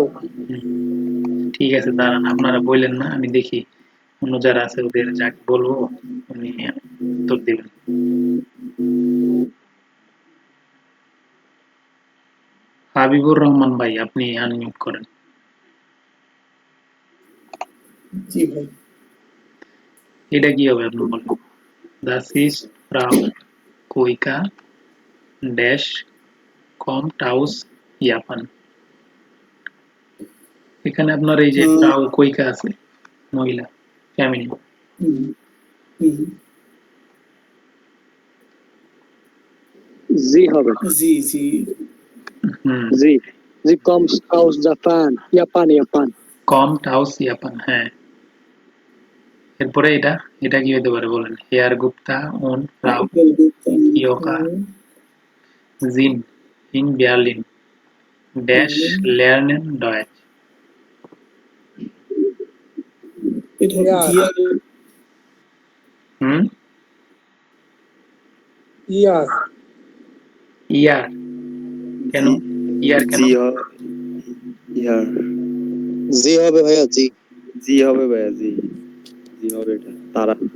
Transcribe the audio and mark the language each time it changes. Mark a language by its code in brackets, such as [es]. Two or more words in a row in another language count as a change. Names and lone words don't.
[bn] ঠিক আছে, দাঁড়ান, আপনারা বললেন না, আমি দেখি অন্য যারা আছে ওদের যাকে বলবো উনি উত্তর দিবেন। হাবিবুর রহমান ভাই, আপনি আনমিউট করেন। জি ভাই এটা কি হবে আপনি বলেন? [de] Das ist Frau Koika ড্যাশ kommt aus Japan। [bn] এখানে আপনার এই যে ফ্রাউ কোইকা আছে, মহিলা, ফ্যামিলি। হুম, হুম, জি হবে, জি জি হুম, জি জি [de] kommt aus Japan, Japan, Japan, kommt aus Japan, [bn] হ্যাঁ। এরপরে এটা এটা কি হতে পারে বলেন? [de] হেয়ার গুপ্তা und Frau Kioka sind in Berlin ড্যাশ lernen Deutsch। [bn] এটা ইয়ার হুম, ইয়ার ইয়ার কেন? ইয়ার কেন? জি ইয়ার, জি হবে ভাইয়া, জি জি হবে ভাইয়া, জি জি হবে, এটা তারা,